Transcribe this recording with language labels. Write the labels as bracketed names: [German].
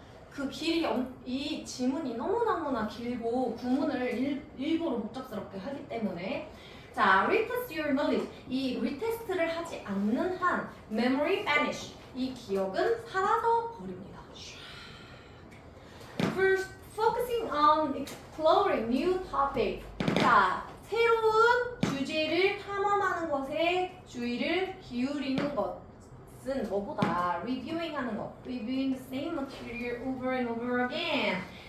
[Korean] 그 이 지문이 너무나 길고 구문을 일부러 복잡스럽게 하기 때문에 자, [English] retest your knowledge. [Korean] 이 리테스트를 하지 않는 한 [English] memory vanish. [Korean] 이 기억은 사라져 버립니다. [English] First, focusing on exploring new topic. [Korean] 자, 새로운 주제를 탐험하는 것에 주의를 기울이는 것은 뭐보다 [English] reviewing [Korean] 하는 것. [English] Reviewing the same material over and over again.